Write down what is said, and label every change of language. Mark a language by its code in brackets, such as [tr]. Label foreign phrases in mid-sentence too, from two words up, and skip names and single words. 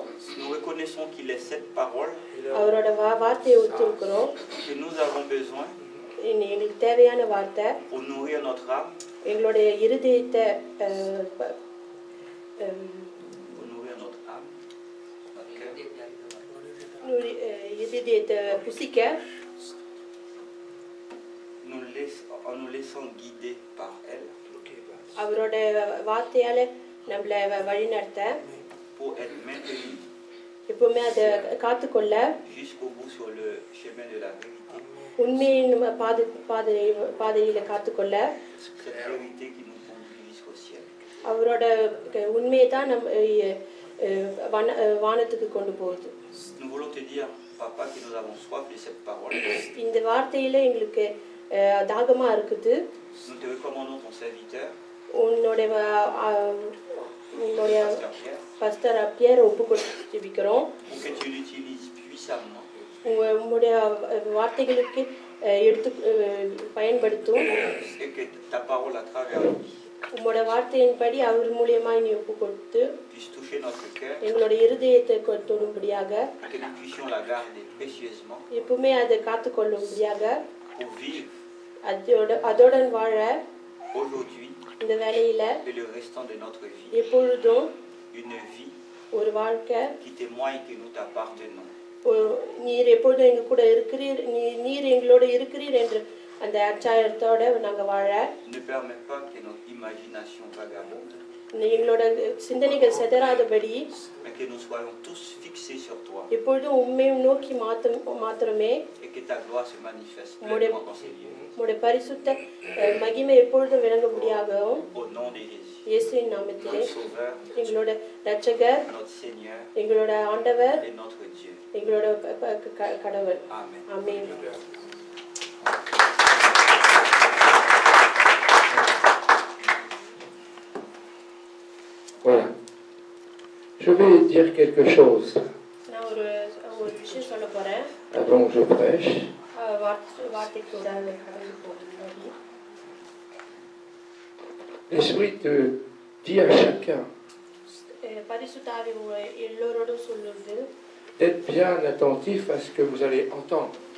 [fr] Nous reconnaissons qu'il est cette parole [ta] அவரோட வார்த்தையை ஒத்துக்கிறோம். [fr] que nous avons besoin [ta] எங்களுக்கு தேவையான வார்த்தை [fr] pour nourrir notre âme, [ta] எங்களுடைய இருதயத்தை புசிக்க [fr] en nous laissant guider par elle, [ta] அவரோட வார்த்தையால நம்மளை வழிநடத்த, [fr] pour être maintenu [ta] எப்பவுமே அதை காத்துக்கொள்ள, [fr] jusqu'au bout sur le chemin de la vérité. [ta] உண்மையின் பாதையில காத்துக்கொள்ள, [fr] cette vérité qui nous conduit jusqu'au ciel. [ta] அவரோட உண்மையை தான் நம்ம வானத்துக்கு கொண்டு போகுது. [fr] Nous voulons te dire, Papa, que nous avons soif de cette parole. [ta] இந்த வார்த்தையில எங்களுக்கு தாகமா இருக்குது. [fr] Nous te recommandons ton serviteur, [ta] உன்னுடைய பாஸ்டர் பியரை ஒப்புக்கொடுத்து ஜெபிக்கிறோம். [fr] pour que tu l'utilises puissamment. [ta] உங்களுடைய வார்த்தைகளுக்கு எடுத்து பயன்படுத்தும். [fr] Et que ta parole à travers lui [ta] உங்களுடைய வார்த்தையின்படி அவர் மூலியமா நீ ஒப்புக்கொடுத்து [fr] puisse toucher notre cœur, [ta] எங்களுடைய இருதயத்தை தொடும்படியாக, [fr] que nous puissions la garder précieusement [ta] எப்பவுமே அதை காத்துக்கொள்ளும்படியாக, [fr] pour vivre [ta] அதோடன் வாழ [fr] aujourd'hui [ta] இந்த வேலையில [fr] et le restant de notre vie [ta] எப்பொழுதும் [fr] une vie [ta] ஒரு வாழ்க்கை [fr] qui témoigne que nous t'appartenons. [ta] நீர் எப்பொழுதும் எங்க கூட இருக்கிறீர், நீர் எங்களோட இருக்கிறீர் என்று அந்த அச்சாயத்தோட நாங்க வாழ. [fr] Ne permets pas que notre imagination vagabonde. [ta] எங்களோட சிந்தனைகள் சிதறாதபடி. [fr] Mais que nous soyons tous fixés sur toi. [ta] எப்பொழுதும் உம்மை நோக்கி மாத்திரமே. [fr] Et que ta gloire se manifeste pleinement dans ces lieux. [ta] உம்முடைய பரிசுத்த மகிமை எப்பொழுதும் விளங்கும்படியாகவும். [fr] Au nom de Jésus. [ta] இயேசுவின் நாமத்திலே. [fr] Notre Sauveur. [ta] எங்களோட இரட்சகர். [fr] Notre Seigneur. [ta] எங்களோட ஆண்டவர். [fr] Et notre Dieu. [ta] எங்களோட கடவுள். [fr] Amen. [ta] ஆமென். [fr] Voilà. Je vais dire quelque chose avant que je prêche. L'Esprit te dit à chacun d'être bien attentif à ce que vous allez entendre.